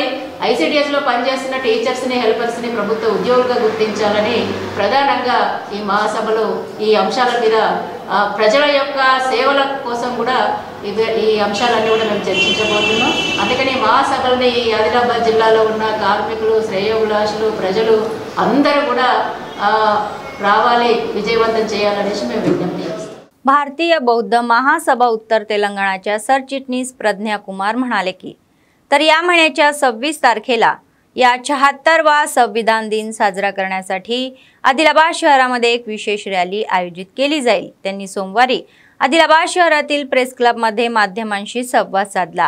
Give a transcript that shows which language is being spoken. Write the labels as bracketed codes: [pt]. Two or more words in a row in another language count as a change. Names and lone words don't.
[te] ఐసీడీఎస్లో పనిచేస్తున్న టీచర్స్ని, హెల్పర్స్ని ప్రభుత్వ ఉద్యోగులుగా గుర్తించాలని ప్రధానంగా ఈ మహాసభలో ఈ అంశాల మీద ప్రజల యొక్క సేవల కోసం కూడా ఈ అంశాలన్నీ కూడా మేము చర్చించబోతున్నాం. అందుకని మహాసభల్ని ఈ ఆదిలాబాద్ జిల్లాలో ఉన్న కార్మికులు, శ్రేయోభిలాషులు, ప్రజలు అందరూ కూడా రావాలి, విజయవంతం చేయాలనేసి మేము विज्ञप्ति చేస్తాం. [mr] भारतीय बौद्ध महासभा उत्तर तेलंगणाच्या सरचिटणीस प्रज्ञा कुमार म्हणाले की तर या महिन्याच्या 26 तारखेला या 74वा संविधान दिन साजरा करण्यासाठी आदिलाबाद शहरामध्ये एक विशेष रॅली आयोजित केली जाईल. त्यांनी सोमवारी आदिलाबाद शहरातील प्रेस क्लबमध्ये माध्यमांशी संवाद साधला.